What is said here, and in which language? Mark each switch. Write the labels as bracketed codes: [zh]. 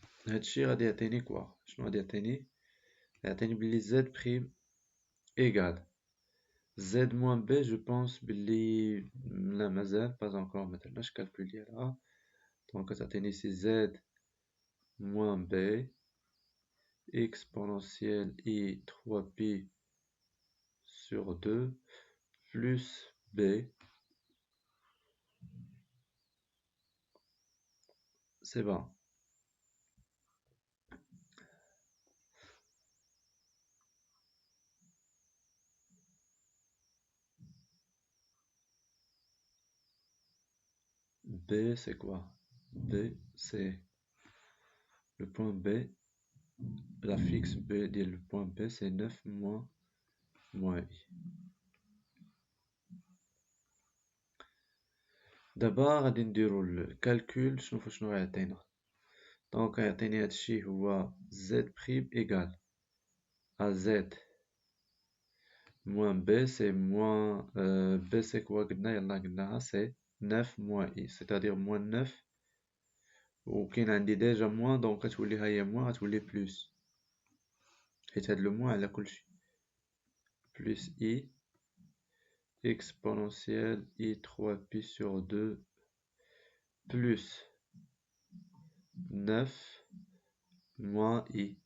[ar] هادشي غادي يعطيني كوا شنو غادي يعطيني بلي [fr] Z' égale Z moins B. Je pense [ar] بلي لا مازال [fr] pas encore [ar] ما درناش [fr] calcul [ar] ديالها. [fr] دونك [ar] تعطيني [fr] ici Z moins B exponentielle I 3π sur 2 plus B. C'est bon. B c'est quoi? B c'est le point B. La fixe B le point B c'est 9 moins I. [ar] دابا غادي نديرو الكالكول شنو غيعطينا. [fr] دونك [ar] غيعطيني هادشي هو [fr] Z' égal à Z moins B. C'est moins B c'est quoi [ar] قلنا يلا قلناها [fr] c'est 9 moins I, c'est-à-dire moins 9 [ar] وكاين عندي ديجا [fr] moins دونك [ar] غتولي ها هي [fr] moins [ar] غتولي [fr] بلس [ar] حيت هاد لو [fr] moins [ar] على كلشي [fr] plus I exponentielle I 3π sur 2 plus 9 moins I.